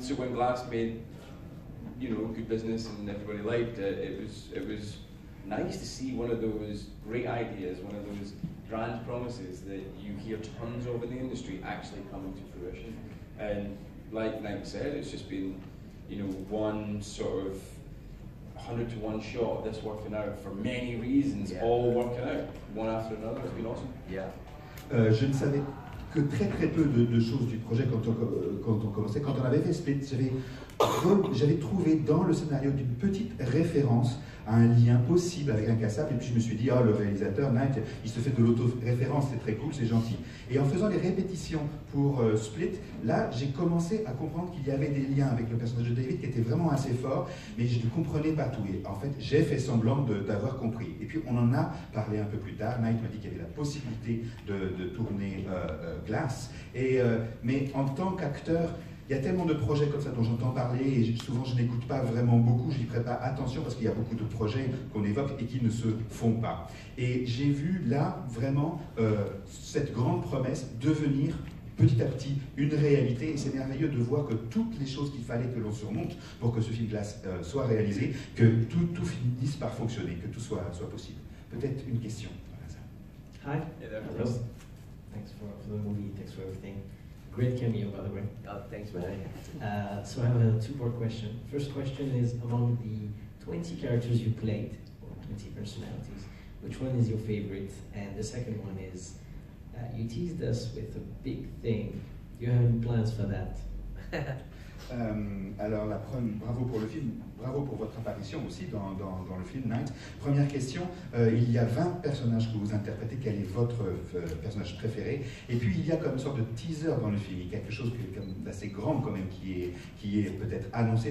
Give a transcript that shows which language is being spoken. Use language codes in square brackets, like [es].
[en] So when Glass made, you know, good business and everybody liked it, it was nice to see one of those great ideas, one of those grand promises that you hear tons of in the industry actually coming to fruition. And like Night said, it's just been, you know, one sort of 100-to-1 shot, this working out for many reasons, all working out, one after another. It's been awesome. Yeah. [fr] Je ne savais que très peu de choses du projet quand on commençait. Quand on avait fait Split, j'avais trouvé dans le scénario d'une petite référence à un lien possible avec Incassable, et puis je me suis dit, oh, le réalisateur, Night, il se fait de l'auto-référence, c'est très cool, c'est gentil. Et en faisant les répétitions pour Split, là, j'ai commencé à comprendre qu'il y avait des liens avec le personnage de David qui étaient vraiment assez forts, mais je ne comprenais pas tout. Et en fait, j'ai fait semblant d'avoir compris. Et puis, on en a parlé un peu plus tard. Night m'a dit qu'il y avait la possibilité de tourner Glass. Mais en tant qu'acteur, il y a tellement de projets comme ça dont j'entends parler, et souvent je n'écoute pas vraiment beaucoup, je n'y prête pas attention parce qu'il y a beaucoup de projets qu'on évoque et qui ne se font pas. Et j'ai vu là vraiment cette grande promesse devenir petit à petit une réalité, et c'est merveilleux de voir que toutes les choses qu'il fallait que l'on surmonte pour que ce film Glass soit réalisé, que tout finisse par fonctionner, que tout soit possible. Peut-être une question. [en] Hi. Hello. Thanks for the movie, thanks for everything. Great cameo, by the way. Oh, thanks, man. So I have a two-part question. First question is, among the 20 characters you played, or 20 personalities, which one is your favorite? And the second one is, you teased us with a big thing. Do you have any plans for that? [fr] Alors, bravo pour le film, bravo pour votre apparition aussi dans le film Night. Première question, il y a 20 personnages que vous interprétez, quel est votre personnage préféré? Et puis il y a comme une sorte de teaser dans le film, il y a quelque chose d'assez grand quand même qui est peut-être annoncé.